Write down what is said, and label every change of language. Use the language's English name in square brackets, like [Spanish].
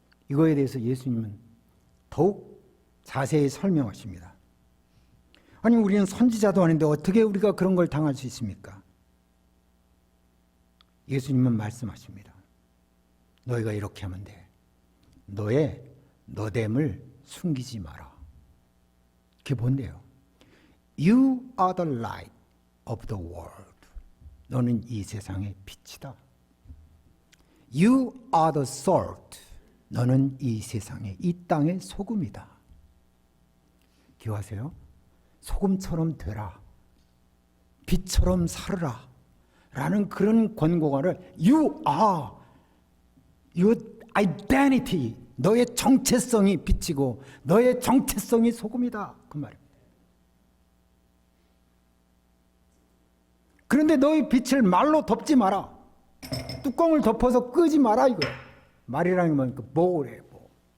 [Korean] 이거에 대해서 예수님은 더욱 자세히 설명하십니다. 아니 우리는 선지자도 아닌데 어떻게 우리가 그런 걸 당할 수 있습니까? 예수님은 말씀하십니다. 너희가 이렇게 하면 돼. 너의 너됨을 숨기지 마라. 그게 뭔데요? [English] You are the light of the world. [Korean] 너는 이 세상의 빛이다. [English] You are the salt. [Korean] 너는 이 세상의 이 땅의 소금이다. 기억하세요? 소금처럼 되라. 빛처럼 살으라. 라는 그런 권고가를 [English] You are your identity. [Korean] 너의 정체성이 빛이고 너의 정체성이 소금이다. 그 말입니다. 그런데 너의 빛을 말로 덮지 마라. 뚜껑을 덮어서 끄지 마라 이거야. 말이라는 건 뭐래 뭐.